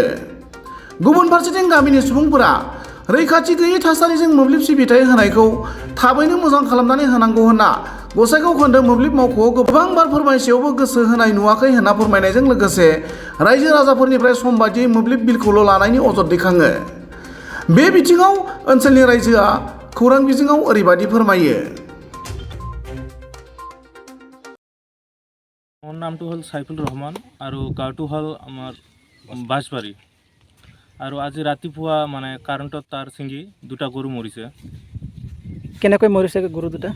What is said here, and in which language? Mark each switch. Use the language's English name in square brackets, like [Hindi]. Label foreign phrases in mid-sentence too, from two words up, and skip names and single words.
[Bodo] गुबुन फारसेथिं गामिनि सुबुंफोरा रैखाथि गैयै थासारिजों मोब्लिब सिबिथाय होनायखौ थाबैनो मोजां खालामनानै होनांगौ होनना गसाइगाव खोन्दो मोब्लिब मावख'आव गोबां बार फोरमायसेयावबो गोसो होनाय नुवाखै होनना फोरमायनायजों लोगोसे रायजो राजाफोरनिफ्राय सम बायदियै मोब्लिब बिलखौल' लानायनि अजद दैखाङो। बे बिथिङाव ओनसोलनि रायजोआ खौरां बिजोङाव ओरैबायदि फोरमायो। [Assamese] মোৰ নামটো হ'ল সাইফুল ৰহমান আৰু গাঁওটো হ'ল আমাৰ বাঁশবাৰী। আৰু আজি ৰাতিপুৱা মানে কাৰেণ্টৰ তার ছিঙি দুটা গৰু মৰিছে। কেনেকৈ মৰিছে গৰু দুটা?